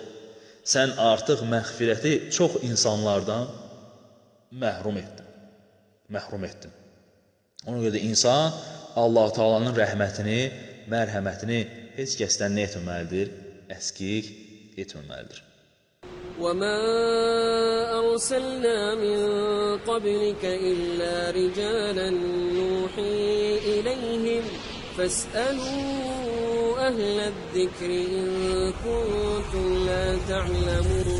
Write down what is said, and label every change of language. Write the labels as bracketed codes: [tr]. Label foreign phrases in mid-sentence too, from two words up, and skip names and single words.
[az] Sən artıq məğfirəti çox insanlardan məhrum etdin. Ona görə də insan Allah Taala'nın rəhmətini, mərhəmətini heç kəsdən nə etməməlidir? Əskik etməməlidir. [ar] وَمَا أَرْسَلْنَا مِنْ قَبْلِكَ إِلَّا رِجَالًا نُوحِي إِلَيْهِمْ فَاسْأَلُوا أَهْلَ الذِّكْرِ إِن كُنتُمْ لَا تَعْلَمُونَ